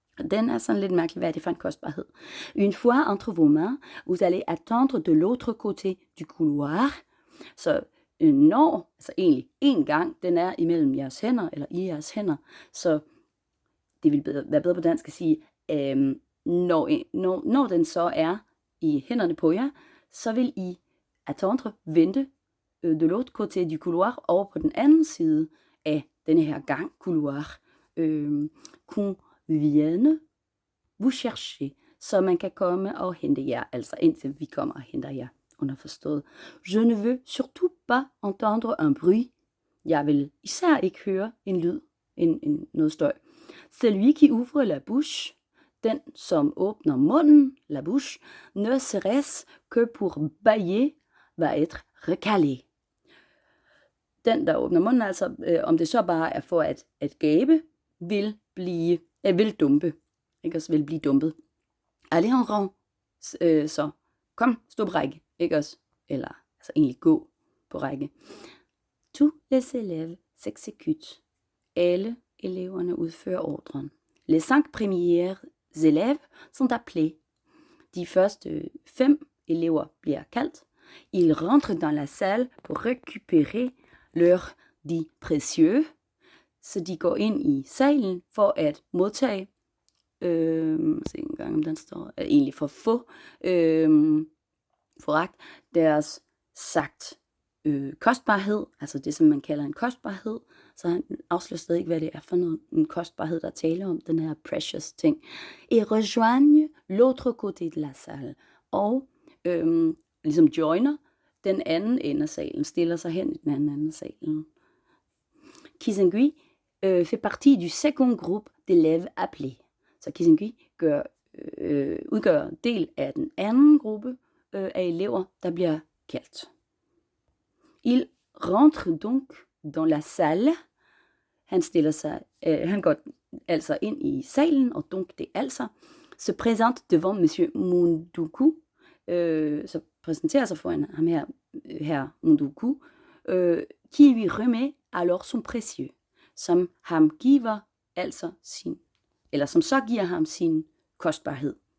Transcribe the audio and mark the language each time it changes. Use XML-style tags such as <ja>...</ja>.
<da>Den er sådan lidt mærkelig, hvad er det for en kostbarhed?</da> <fr>Une fois entre vos mains, vous allez attendre de l'autre côté du couloir.</fr> <da>Så når, altså egentlig en gang, den er imellem jeres hænder, eller i jeres hænder, så det vil være bedre på dansk at sige, når den så er i hænderne på jer, så vil I</da> <fr>attendre,</fr> <da>vente</da> <fr>de l'autre côté du couloir,</fr> <da>over på den anden side af denne her gang, couloir,</da> <fr>qu'on vienne vous chercher,</fr> <da>så man kan komme og hente jer, altså indtil vi kommer og henter jer, underforstået.</da> <fr>Je ne veux surtout pas entendre un bruit.</fr> <da>Jeg vil især ikke høre en lyd, noget støj.</da> <fr>Celui qui ouvre la bouche,</fr> <da>den som åbner munden,</da> <fr>la bouche, ne serait-ce que pour bâiller, va être recalé.</fr> <da>Den, der åbner munden, altså om det så bare er for at gabe, vil dumpe. Ikke også vil blive dumpet.</da> <fr>Allez en rang.</fr> <da>Så kom, stå på række. Ikke også? Eller altså egentlig gå på række.</da> <fr>Tous les élèves s'exécutent.</fr> <da>Alle eleverne udfører ordren.</da> <fr>Les 5 premiers élèves sont appelés.</fr> <da>De første 5 elever bliver kaldt.</da> <fr>Ils rentrent dans la salle pour récupérer leur dit précieux.</fr> <da>Så de går ind i salen for at modtage, se en gang om den står, egentlig for at få foragt deres sagt kostbarhed, altså det som man kalder en kostbarhed, så han afslører stadig ikke, hvad det er for noget, en kostbarhed, der taler om den her precious ting.</da> <fr>Et rejoigne l'autre côté de la salle.</fr> <da>Og ligesom joiner den anden ende af salen, stiller sig hen i den anden ende af salen.</da> <fr>Kisangui fait partie du second groupe d'élèves appelés.</fr> <da>Så Kisangui udgør del af den anden gruppe af elever, der bliver kaldt.</da> <fr>Il rentre donc dans la salle.</fr> <da>Han går altså ind i salen, og donc det altså,</da> <fr>se présente devant Monsieur Munduku,</fr> <da>så præsenterer sig foran ham her Munduku,</da> <fr>qui lui remet alors son précieux,</fr> <da>som ham giver altså som så giver ham sin kostbarhed.</da>